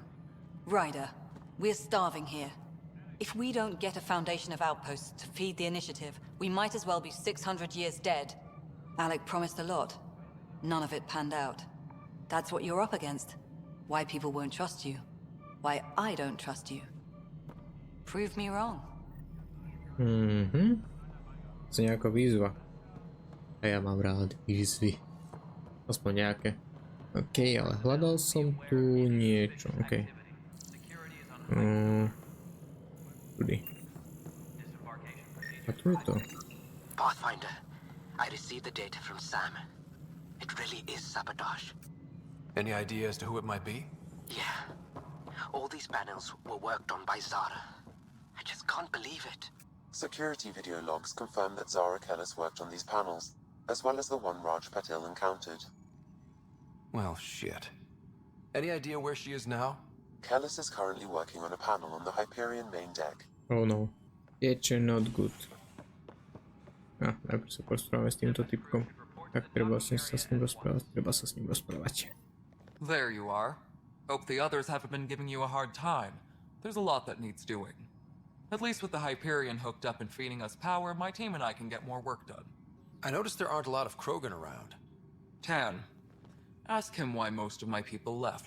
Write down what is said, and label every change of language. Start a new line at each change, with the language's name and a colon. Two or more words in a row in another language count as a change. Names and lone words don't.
English: Ryder, we're starving here. If we don't get a foundation of outposts to feed the initiative, we might as well be 600 years dead. Alec promised a lot. None of it panned out. That's what you're up against. Why people won't trust you. Why I don't trust you. Prove me wrong.
Slovak: To nejaká výzva. A ja mám rád výzvy. Aspoň nejaké. OK, ale hľadal som tu niečo. OK. Tudy. A tu je to.
English: Pathfinder, I received the data from Sam. It really is sabotage. Any idea as to who it might be? Yeah. All these panels were worked on by Zara. I just can't believe it. Security video logs confirm that Zara Kellis worked on these panels, as well as the one Raj Patil encountered. Well, shit. Any idea where she is now? Kellis is currently working on a panel on the Hyperion main deck. Oh no. It's not good.
Slovak: Najprv sa porozprávame s týmto typkom. Tak treba sa s ním rozprávať.
English: There you are. Hope the others haven't been giving you a hard time. There's a lot that needs doing. At least with the Hyperion hooked up and feeding us power, my team and I can get more work done. I noticed there aren't a lot of Krogan around. Tan. Ask him why most of my people left.